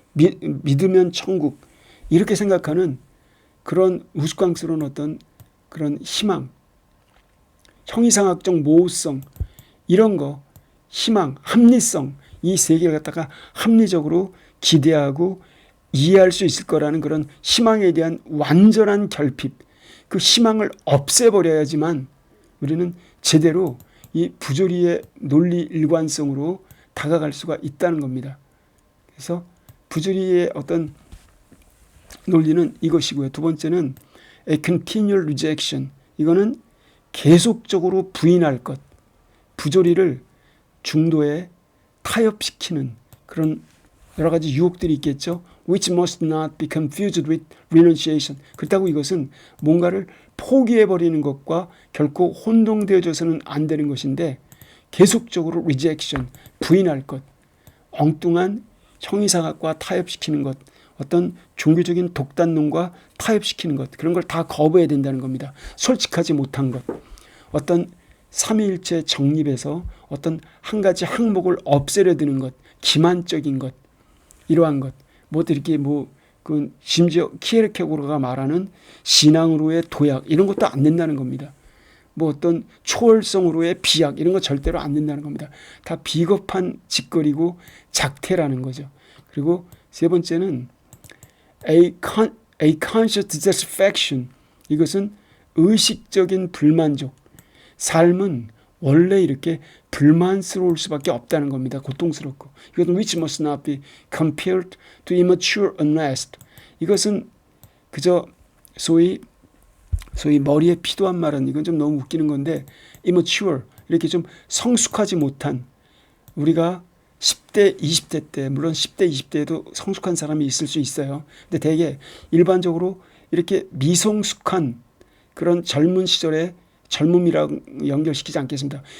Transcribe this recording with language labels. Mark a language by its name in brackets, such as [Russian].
[Korean] 믿으면 천국, 이렇게 생각하는 그런 우스꽝스러운 어떤 그런 희망, 형이상학적 모호성, 이런 거, 희망, 합리성, 이 세 개를 갖다가 합리적으로 기대하고 이해할 수 있을 거라는 그런 희망에 대한 완전한 결핍, 그 희망을 없애버려야지만 우리는 제대로 이 부조리의 논리 일관성으로 다가갈 수가 있다는 겁니다. 그래서 부조리의 어떤 논리는 이것이고요. 두 번째는 [English] a continual rejection. [Korean] 이거는 계속적으로 부인할 것. 부조리를 중도에 타협시키는 그런 여러 가지 유혹들이 있겠죠. [English] which must not be confused with renunciation. [Korean] 그렇다고 이것은 뭔가를 포기해버리는 것과 결코 혼동되어져서는 안 되는 것인데, 계속적으로 rejection, 부인할 것, 엉뚱한 형이상학과 타협시키는 것, 어떤 종교적인 독단론과 타협시키는 것, 그런 걸 다 거부해야 된다는 겁니다. 솔직하지 못한 것, 어떤 삼위일체 정립에서 어떤 한 가지 항목을 없애려 드는 것, 기만적인 것, 이러한 것, 뭐 이렇게 그 심지어 키에르케고르가 말하는 신앙으로의 도약, 이런 것도 안 된다는 겁니다. 뭐 어떤 초월성으로의 비약, 이런 거 절대로 안 된다는 겁니다. 다 비겁한 짓거리고 작태라는 거죠. 그리고 세 번째는 [English] a conscious dissatisfaction. [Korean] 이것은 의식적인 불만족. 삶은 원래 이렇게 불만스러울 수밖에 없다는 겁니다. 고통스럽고. 이것은 [English] which must not be compared to immature unrest. [Korean] 이것은 그저 소위 머리에 피도 안 마른, 이건 좀 너무 웃기는 건데, immature, 이렇게 좀 성숙하지 못한, 우리가 10대, 20대 때, 물론 10대, 20대에도 성숙한 사람이 있을 수 있어요. 근데 대개 일반적으로 이렇게 미성숙한 그런 젊은 시절에, 젊음이랑 연결시키지 않겠습니다.